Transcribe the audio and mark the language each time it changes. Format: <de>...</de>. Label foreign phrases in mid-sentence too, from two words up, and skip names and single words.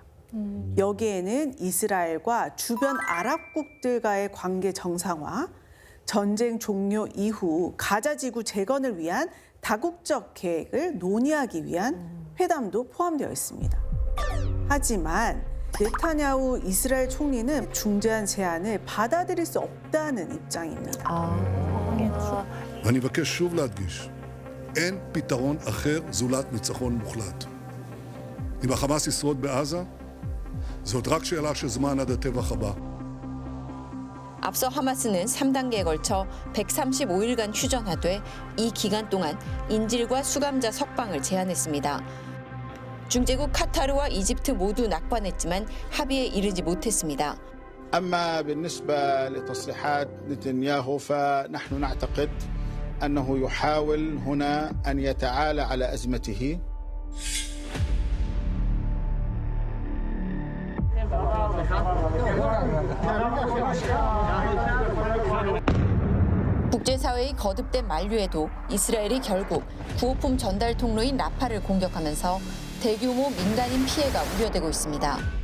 <ko>여기에는 이스라엘과 주변 아랍국들과의 관계 정상화, 전쟁 종료 이후 가자 지구 재건을 위한 다국적 계획을 논의하기 위한 회담도 포함되어 있습니다. 하지만 네타냐후 이스라엘 총리는 중재안 제안을 받아들일 수 없다는 입장입니다.</ko> <he>ואני מבקש שוב להדגיש, אין פתרון אחר זולת ניצחון מוחלט. אם החמאס ישרוד בעזה, זאת רק שאלה של זמן עד הטבח הבא.</he> <ko>앞서 하마스는 3단계에 걸쳐 135일간 휴전하되 이 기간 동안 인질과 수감자 석방을 제안했습니다. 중재국 카타르와 이집트 모두 낙관했지만 합의에 이르지 못했습니다.</ko> <ar>أما بالنسبة لتصريحات نتنياهو فنحن نعتقد أنه يحاول هنا أن يتعالى على أزمته.</ar> <ko>국제사회의 거듭된 만류에도 이스라엘이 결국 구호품 전달 통로인 라파를 공격하면서 대규모 민간인 피해가 우려되고 있습니다.</ko>